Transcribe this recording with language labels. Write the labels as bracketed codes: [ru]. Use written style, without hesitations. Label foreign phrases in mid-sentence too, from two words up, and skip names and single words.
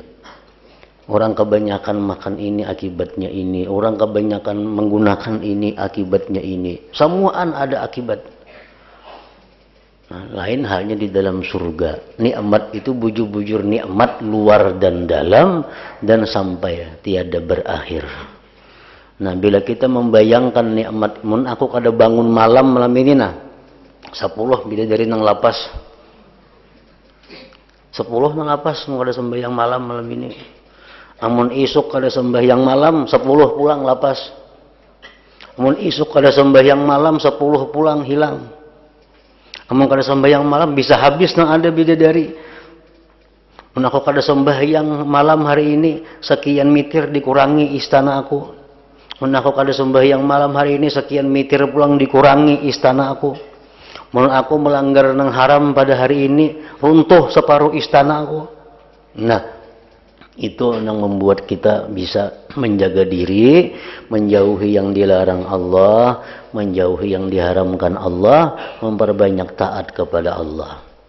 [id] Orang kebanyakan makan ini akibatnya ini, orang kebanyakan menggunakan ini akibatnya ini. Semuaan ada akibat. Nah, lain halnya di dalam surga. Nikmat itu bujur-bujur nikmat luar dan dalam dan sampai tiada berakhir. Nah, bila kita membayangkan nikmat, [bjn] mun aku kada bangun malam ini nah 10 bila dari nang lapas 10 nang lapas mau kada sembahyang malam ini. Amun isuk kada sembahyang malam 10 pulang lapas. Amun isuk kada sembahyang malam 10 pulang hilang. Amun kada sembahyang malam bisa habis nang ada bidadari. Mun aku kada sembahyang malam hari ini sekian mitir dikurangi istana aku. Mun aku kada sembahyang malam hari ini sekian mitir pulang dikurangi istana aku. Mun aku melanggar nang haram pada hari ini runtuh separuh istana aku. [id] Nah, itu yang membuat kita bisa menjaga diri, menjauhi yang dilarang Allah, menjauhi yang diharamkan Allah, memperbanyak taat kepada Allah.